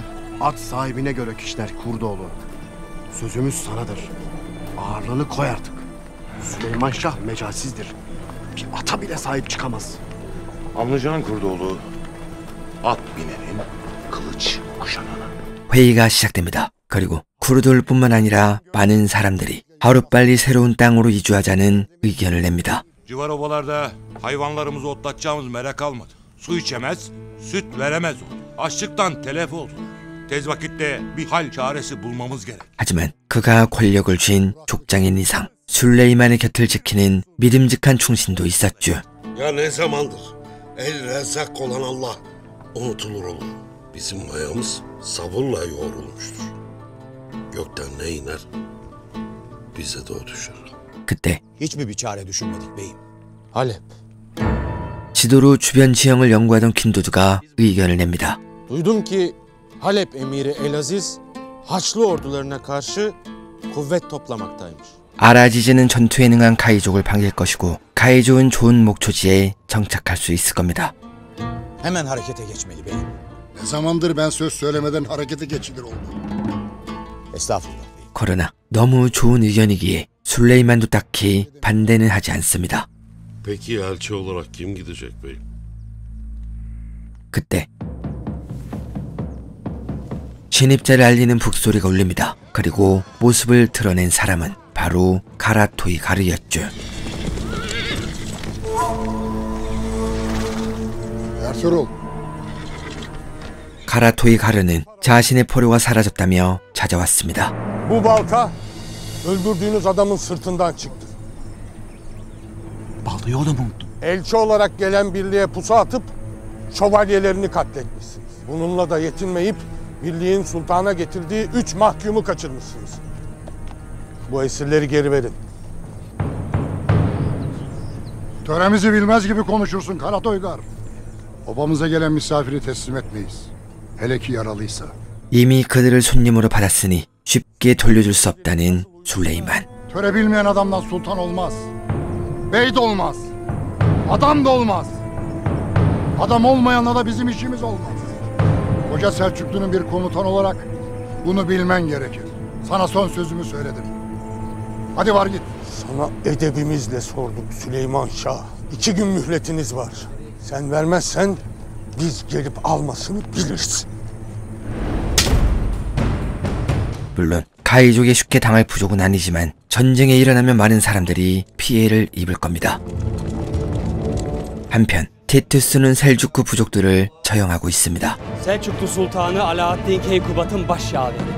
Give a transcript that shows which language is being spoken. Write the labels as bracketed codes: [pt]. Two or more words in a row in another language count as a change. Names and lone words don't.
[tr] At sahibine göre kişiler Kurdoğlu. Sözümüz sanadır. Ağırlığını koy artık. Süleyman Şah mecalsizdir. Bir ata bile sahip çıkamaz. Anlayacağın Kurdoğlu, at binenin, kılıç kuşananın. [ko] 회의가 시작됩니다. 그리고 쿠르돌뿐만 아니라 많은 사람들이 하루빨리 새로운 땅으로 이주하자는 의견을 냅니다. [tr] Civar obalarda hayvanlarımızı otlatacağımız merak kalmadı. Su içemez, süt veremez oldu. Açlıktan telef oldular. Tez vakitte bir hal çaresi bulmamız gerek. [ko] 하지만 그가 권력을 쥔 족장인 이상 술레이만의 곁을 지키는 믿음직한 충신도 있었죠. [tr] Ya ne zamandır el rezzak olan Allah unutulur olur. Bizim mayamız sabırla yoğrulmuştur. Gökten ne iner bize de o düşer. [ko] 그때 [tr] Hiç mi bir çare düşünmedik beyim? Halep. [ko] 지도로 주변 지형을 연구하던 퀸도드가 의견을 냅니다. [tr] Duydum ki Halep emiri Elaziz Haçlı ordularına karşı kuvvet toplamaktaymış. [ko] 아라지즈는 전투에 능한 카이족을 반길 것이고 카이족은 좋은 목초지에 정착할 수 있을 겁니다. [tr] Hemen harekete geçmeli beyim. Ne zamandır ben söz söylemeden harekete geçilir oldu. Estağfurullah beyim. [ko] 그러나 너무 좋은 의견이기에 술레이만도 딱히 반대는 하지 않습니다. [tr] Peki elçi olarak kim gidecek beyim? [ko] 그때 진입자를 알리는 북소리가 울립니다. 그리고 모습을 드러낸 사람은 바로 카라 토이가르였죠. [tr] Ertuğrul, [ko] 카라 토이가르는 자신의 포로가 사라졌다며 찾아왔습니다. [tr] Bu balta öldürdüğünüz adamın sırtından çıktı. Baltayı o da mı unuttu? Elçi olarak gelen birliğe pusu atıp şövalyelerini katletmişsiniz. Bununla da yetinmeyip birliğin sultana getirdiği 3 mahkumu kaçırmışsınız. Bu esirleri geri verin. töremizi bilmez gibi konuşursun Karatoygar. Obamıza gelen misafiri teslim etmeyiz. Hele ki yaralıysa. [ko] 이미 그들을 손님으로 받았으니 쉽게 돌려줄 수 없다는 술레이만. [tr] Töre bilmeyen adamdan sultan olmaz. Bey de olmaz. Adam da olmaz. Adam olmayanla da bizim işimiz olmaz. Koca Selçuklu'nun bir komutan olarak bunu bilmen gerekir. Sana son sözümü söyledim. Hadi var git. Sana edebimizle sorduk Süleyman Şah. 2 gün mühletiniz var. Sen vermezsen biz gelip almasını biliriz. [ko] 물론 카이족에 쉽게 당할 부족은 아니지만 전쟁에 일어나면 많은 사람들이 피해를 입을 겁니다. 한편 티투스는 셀주크 부족들을 처형하고 있습니다. [tr] Selçuklu Sultanı Alaaddin Keykubat'ın başyaveri.